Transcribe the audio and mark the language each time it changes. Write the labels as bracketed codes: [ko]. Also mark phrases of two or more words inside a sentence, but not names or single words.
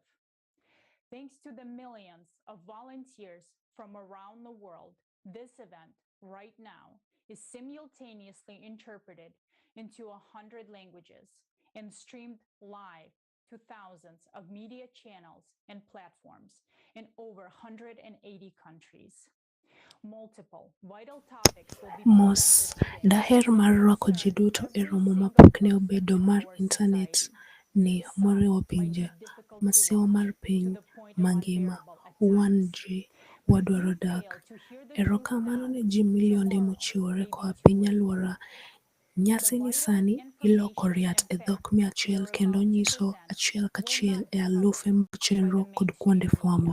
[en] Thanks to the millions of volunteers from around the world, this event right now is simultaneously interpreted into 100 languages and streamed live to thousands of media channels and platforms in over 180 countries. Multiple vital topics will be Mos, presented daher today. [luo] mar rwako ji duto e romo mapok ne obedo mar intanet ni Moriwo Pinje, masiwa mar piny mangima, WAN JI, Wadwaro Dak. Erokamano ne ji milionde mochiwore koa piny aluora. Nyasi ni sani iloko riat e dhok 100 kendo nyiso achiel kachiel e alufe mag chenro kod kuonde fwambo.